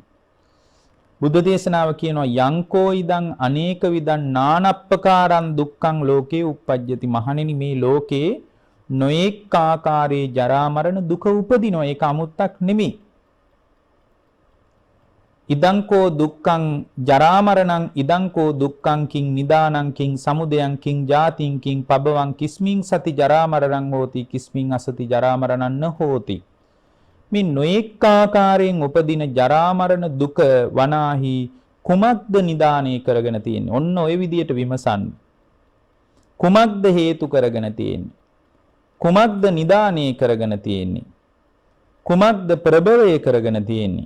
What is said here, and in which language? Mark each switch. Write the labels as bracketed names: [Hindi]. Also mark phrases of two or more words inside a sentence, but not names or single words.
[Sinhala] බුද්ධ දේශනාව කියනවා [Pali] යංකෝ ඉදං අනේක විදං නානප්පකාරං දුක්ඛං ලෝකේ උප්පජ්ජති. [Sinhala] මහණෙනි මේ ලෝකේ නොඑක ආකාරයේ ජරා මරණ දුක උපදිනවා. ඒක අමුත්තක් නෙමෙයි. [Pali] ඉදංකෝ දුක්ඛං ජරා මරණං ඉදංකෝ දුක්ඛං කිං නිදානං කිං සමුදයං කිං ජාතිං කිං පබවං කිස්මින් සති ජරා මරණං හෝති කිස්මින් අසති ජරා මරණං හෝති. [Sinhala] මේ නොඑක ආකාරයෙන් උපදින ජරා මරණ දුක වනාහි කුමක්ද නිදානය කරගෙන තියෙන්නේ? ඔන්න ඔය විදියට විමසන්න. කුමක්ද හේතු කරගෙන තියෙන්නේ? කුමක්ද නිදානය කරගෙන තියෙන්නේ? කුමක්ද ප්‍රබවය කරගෙන තියෙන්නේ?